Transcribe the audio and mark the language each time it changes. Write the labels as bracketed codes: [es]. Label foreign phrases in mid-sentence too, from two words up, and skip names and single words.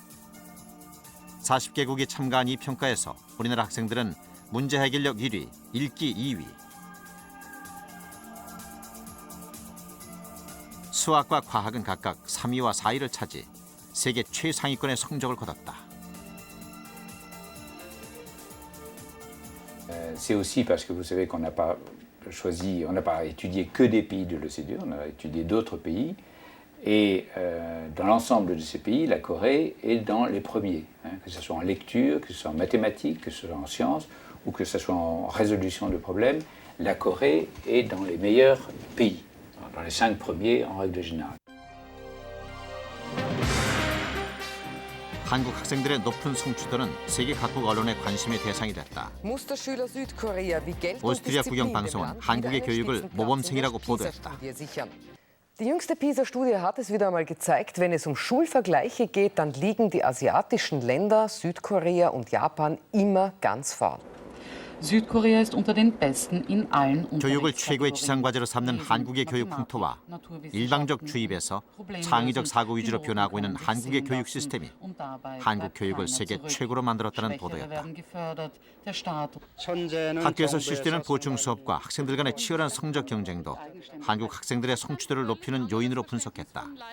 [ko] 40개국이 참가한 이 평가에서 우리나라 학생들은 문제 해결력 1위, 읽기 2위. 수학과 과학은 각각 3위와 4위를 차지 세계 최상위권의 성적을 거뒀다. [fr] C'est aussi parce que vous savez qu'on n'a pas choisi, on n'a pas étudié que des pays de l'OCDE, on a étudié d'autres pays. Et dans l'ensemble de ces pays, la Corée est dans les premiers, que ce soit en lecture, que ce soit en mathématiques, que ce soit en sciences ou que ce soit en résolution de problèmes. La Corée est dans les meilleurs pays, dans les 5 premiers en règle générale. [ko] 한국 학생들의 높은 성취도는 세계 각국 언론의 관심의 대상이 됐다. 오스트리아 국영방송은 한국의 교육을 모범생이라고 보도했다. [de] Die jüngste PISA-Studie hat es wieder einmal gezeigt, wenn es um Schulvergleiche geht, dann liegen die asiatischen Länder, Südkorea und Japan immer ganz vorn. Südkorea ist unter den besten in allen [ko] 교육을 최고의 지상과제로 삼는 한국의 교육 풍토와 일방적 주입에서 창의적 사고 위주로 변화하고 있는 한국의 교육 시스템이 한국 교육을 세계 최고로 만들었다는 보도였다. 학교에서 실시되는 보충 수업과 학생들 간의 치열한 성적 경쟁도 한국 학생들의 성취도를 높이는 요인으로 분석했다.